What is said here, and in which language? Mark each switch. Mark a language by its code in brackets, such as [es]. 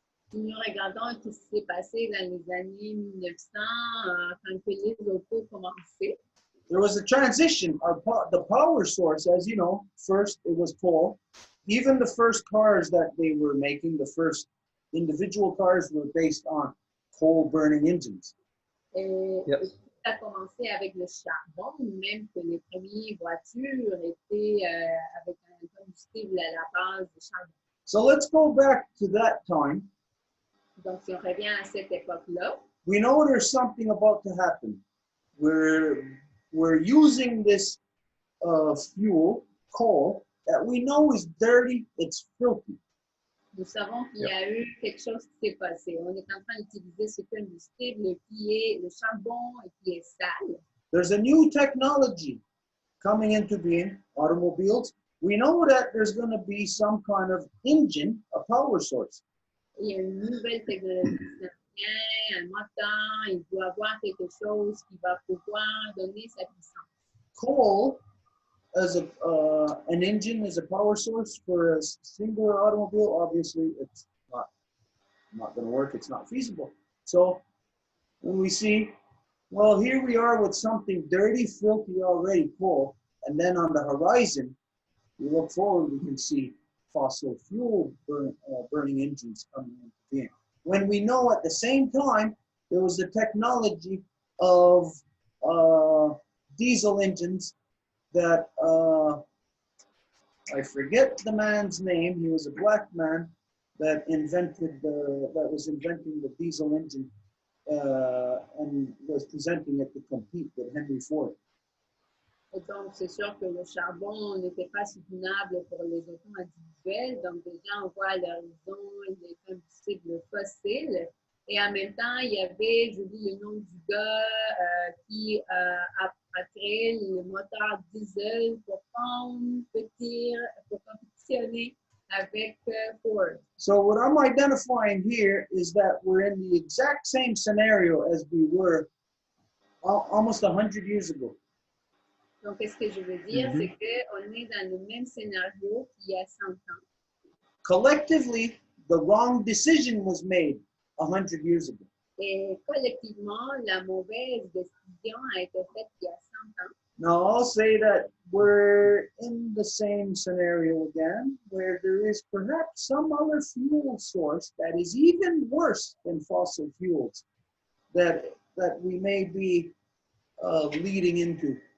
[fr] Si nous regardons ce qui s'est passé dans les années 1900, quand les autos commençaient, [en] there was a transition. The power source, as you know, first it was coal. Even the first cars that they were making, the first individual cars were based on coal-burning engines. [fr] Et ça a commencé avec le charbon, même que les premières voitures étaient avec un combustible à la base de charbon. [en] So let's go back to that time. [fr] Donc, si on revient à cette époque-là, [en] we know there's something about to happen. We're using this fuel, coal, that we know is dirty, it's filthy. [fr] nous savons qu'il y a eu quelque chose qui s'est passé. On est en train d'utiliser ce combustible qui est le charbon et qui est sale. [en] There's a new technology coming into being, automobiles. We know that there's going to be some kind of engine, a power source. [fr] Il y a une nouvelle technologie, un moteur, il doit avoir quelque chose qui va pouvoir donner sa puissance. [en] Coal as an engine, as a power source for a singular automobile, obviously it's not going to work. It's not feasible. So when we see, well, here we are with something dirty, filthy already, coal, and then on the horizon, we look forward, we can see fossil fuel burning engines coming into being. When we know at the same time, there was the technology of diesel engines that, I forget the man's name, he was a black man that was inventing the diesel engine and was presenting it to compete with Henry Ford. [fr] Et donc, c'est sûr que le charbon n'était pas soutenable pour les autos individuelles. Donc, déjà, on voit à l'horizon les combustibles fossiles. Et en même temps, il y avait, j'oublie le nom du gars, qui a créé le moteur diesel pour compétitionner avec Ford. [en] So what I'm identifying here is that we're in the exact same scenario as we were almost 100 years ago. [fr] Donc, ce que je veux dire, c'est qu'on est dans le même scénario qu'il y a 100 ans. [en] Collectively, the wrong decision was made 100 years ago. [fr] Et collectivement, la mauvaise décision a été faite il y a 100 ans. [en] Now, I'll say that we're in the same scenario again, where there is perhaps some other fuel source that is even worse than fossil fuels that we may be leading into.